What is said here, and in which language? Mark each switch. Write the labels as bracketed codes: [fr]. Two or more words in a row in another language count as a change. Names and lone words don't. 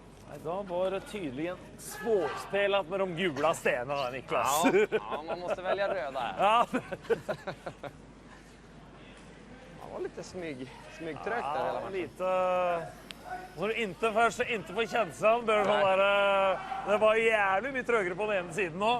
[sv] Da var det tydelig en svårspelat med de gula stenarna, Niklas. Ja, man måste välja röda här. Ja. Det var lite smygtryck där hela matchen. Lite... Når du inte får känslan, bör det var jävligt mycket trögare på den ena sidan nu.